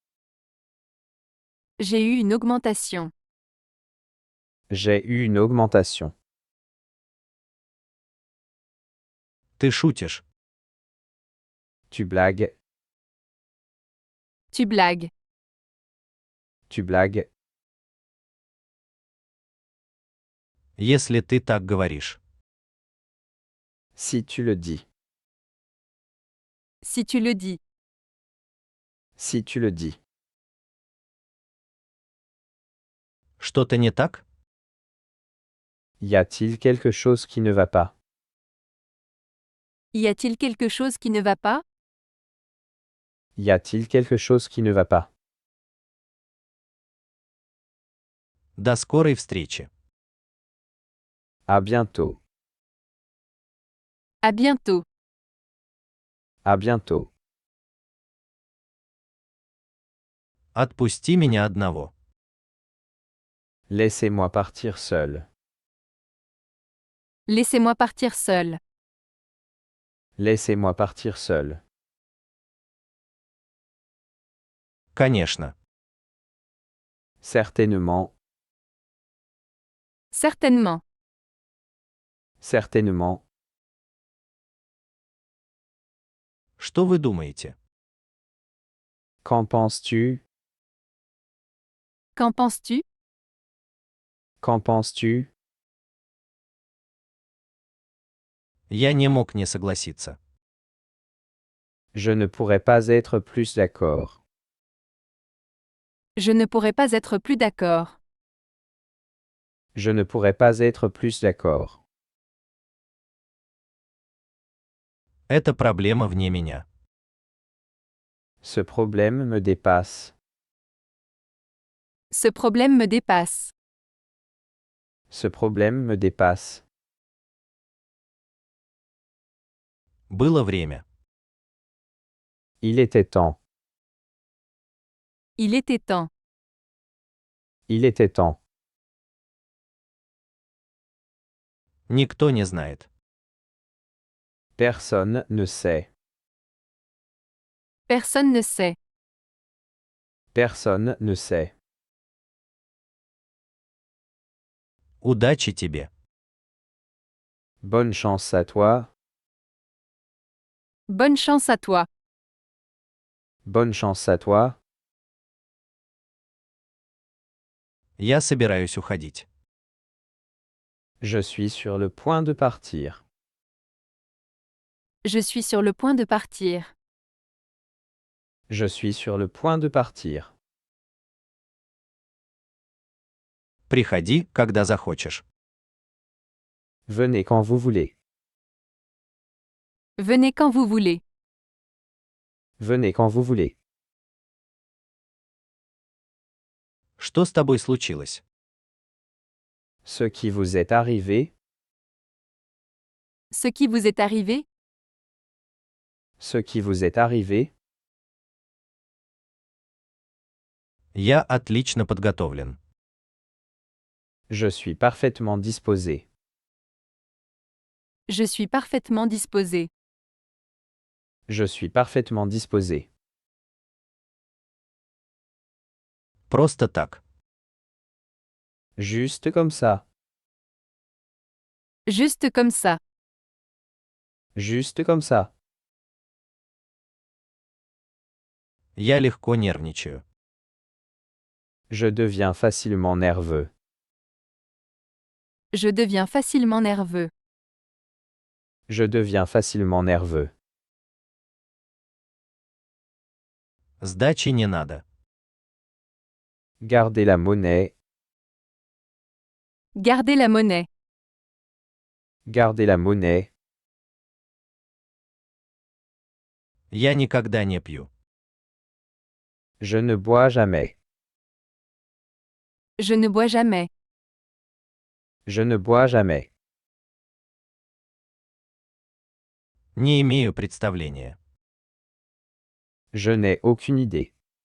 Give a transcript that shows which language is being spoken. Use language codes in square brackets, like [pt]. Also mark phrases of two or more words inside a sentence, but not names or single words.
[fr] J'ai eu une augmentation. J'ai eu une augmentation. [ru] Ты шутишь. [fr] Tu blagues. Tu blagues. Tu blagues. [ru] Если ты так говоришь. [fr] Si tu le dis. Si tu le dis. Si tu le dis. [ru] Что-то не так? [fr] Y a-t-il quelque chose qui ne va pas? Y a-t-il quelque chose qui ne va pas? Y a-t-il quelque chose qui ne va pas? [ru] До скорой встречи. [fr] À bientôt. À bientôt. À bientôt. [ru] Отпусти меня одного. [fr] Laissez-moi partir seul. Laissez-moi partir seul. Laissez-moi partir seul. [ru] Конечно. [fr] Certainement. Certainement. Certainement. [ru] Что вы думаете? [fr] Qu'en penses-tu? Qu'en penses-tu? Qu'en penses-tu? [ru] Я не мог не согласиться. [fr] Je ne pourrais pas être plus d'accord. Je ne pourrais pas être plus d'accord. Je ne pourrais pas être plus d'accord. [ru] Это проблема вне меня. [fr] Ce problème me dépasse. Ce problème me dépasse. Ce problème me dépasse. [ru] Было время. [fr] Il était temps. Il était temps. Il était temps. [ru] Никто не знает. [fr] Personne ne sait. Personne ne sait. Personne ne sait. [ru] Удачи тебе. [fr] Bonne chance à toi. Bonne chance à toi. Bonne chance à toi. [ru] Я собираюсь уходить. [fr] Je suis sur le point de partir. Je suis sur le point de partir. Je suis sur le point de partir. [ru] Приходи, когда захочешь. [fr] Venez quand vous voulez. Venez quand vous voulez. Venez quand vous voulez. [ru] Что с тобой случилось? [fr] Ce qui vous est arrivé. Ce qui vous est arrivé? Ce qui vous est arrivé. [ru] Я отлично подготовлен. [fr] Je suis parfaitement disposé. Je suis parfaitement disposé. Je suis parfaitement disposé. [ru] Просто так. [fr] Juste comme ça. Juste comme ça. Juste comme ça. [ru] Я легко нервничаю. [fr] Je deviens facilement nerveux. Je deviens facilement nerveux. Je deviens facilement nerveux. [ru] Сдачи не надо. [fr] Gardez la monnaie. Gardez la monnaie. Gardez la monnaie. [ru] Я никогда не пью. [fr] Je ne bois jamais. Je ne bois jamais. Je ne bois jamais. [ru] Не имею представления. [fr] Je n'ai aucune idée.